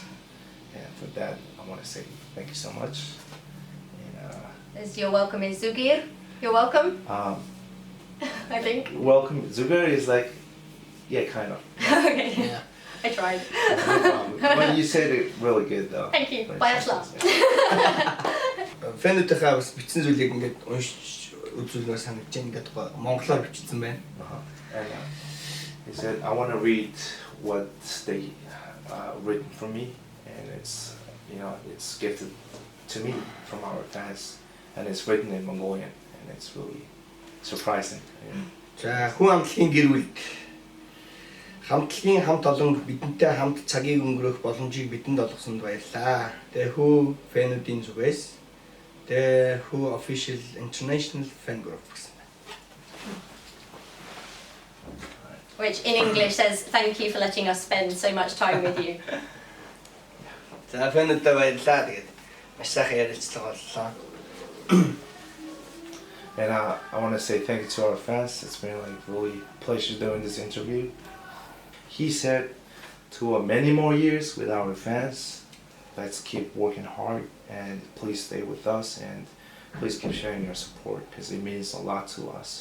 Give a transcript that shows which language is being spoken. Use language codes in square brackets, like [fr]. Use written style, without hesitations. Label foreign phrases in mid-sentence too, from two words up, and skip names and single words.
[en] And for that, I want to say thank you so much. And You're welcome in Zugir. You're welcome. I think. Welcome. Zugir is like, yeah, kind of. Okay. Yeah. I tried. No problem. But you said it really good though. Thank you. Like, [mn] Баярлалаа. Фэнүүдийнхээ бас бичсэн зүйлийг ингээд уншиж үзүүлмээр санагдаж байна. Ингээд монголоор бичсэн байна. [en] And he said, I want to read what they written for me, and it's, you know, it's gifted to me from our fans, and it's written in Mongolian, and it's really surprising. [mn] За хүн амтлагийн гэр бүл хамтлагийн хамт олон бидэнтэй хамт цагийг өнгөрөөх боломжийг бидэнд олгосонд баярлалаа. Тэгээ хүү фэнүүдийн зүгээс тэгээ хүү [en] official international fan group [mn] гэсэн байна. [en] Which in English says thank you for letting us spend so much time with you. [mn] За фэнүүдтэй баярлалаа. Тэгээд маш сайхан ярилцлага боллоо. [en] And I want to say thank you to our fans. It's been like really a pleasure doing this interview. He said, to many more years with our fans, let's keep working hard, and please stay with us, and please keep sharing your support, because it means a lot to us.